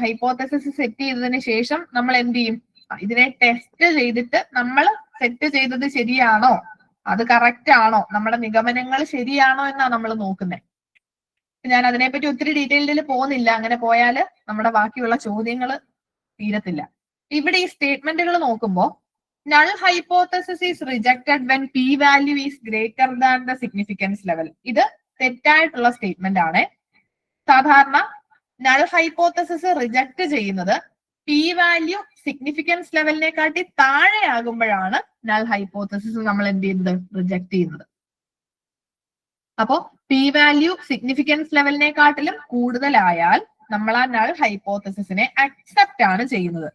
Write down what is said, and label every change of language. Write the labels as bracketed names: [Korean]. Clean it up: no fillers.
[Malayalam] Hypothesis set ചെയ്തതിന് ശേഷം നമ്മൾ എന്ത് ചെയ്യും? ഇതിനെ ടെസ്റ്റ് ചെയ്തിട്ട് നമ്മൾ സെറ്റ് ചെയ്തത് ശരിയാണോ, അത് കറക്റ്റ് ആണോ, നമ്മുടെ നിഗമനങ്ങൾ ശരിയാണോ എന്നാണ് നമ്മൾ നോക്കുന്നത്. ഞാൻ അതിനെപ്പറ്റി ഒത്തിരി ഡീറ്റെയിൽഡിൽ പോകുന്നില്ല. അങ്ങനെ പോയാൽ നമ്മുടെ ബാക്കിയുള്ള ചോദ്യങ്ങൾ തീരത്തില്ല. ഇവിടെ ഈ സ്റ്റേറ്റ്മെന്റുകൾ നോക്കുമ്പോൾ [English] null hypothesis is rejected when p value is greater than the significance level. [Malayalam] ഇത് തെറ്റായിട്ടുള്ള സ്റ്റേറ്റ്മെന്റ് ആണ്. സാധാരണ null hypothesis റിജക്ട് ചെയ്യുന്നത് p value significance ലെവലിനെക്കാട്ടി താഴെയാകുമ്പോഴാണ് null hypothesis നമ്മൾ എന്ത് ചെയ്യുന്നത്, റിജക്ട് ചെയ്യുന്നത്. അപ്പോ p വാല്യൂ സിഗ്നിഫിക്കൻസ് ലെവലിനെക്കാട്ടിലും കൂടുതലായാൽ നമ്മൾ ആ null hypothesisനെ അക്സെപ്റ്റ് ആണ് ചെയ്യുന്നത്.